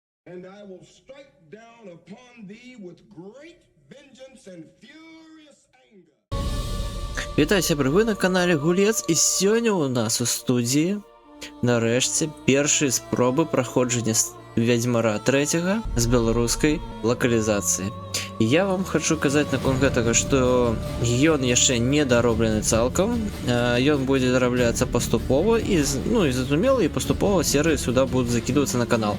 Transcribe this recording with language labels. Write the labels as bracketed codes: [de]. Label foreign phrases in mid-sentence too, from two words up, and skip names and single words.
[en] and I will strike down upon thee with great vengeance and furious anger. [be] Вітайся, вы на канале Гулец, і сёння у нас у студії нарэшце першыя спробы праходжання Вядзьмара 3 з беларускай лакалізацыі. Я вам хочу казаць наконт гэтага, што ён яшчэ не дароблены цалкам, ён будзе дарабляцца паступова і зразумела, і паступова серыі сюда будуць закидывацца на канал.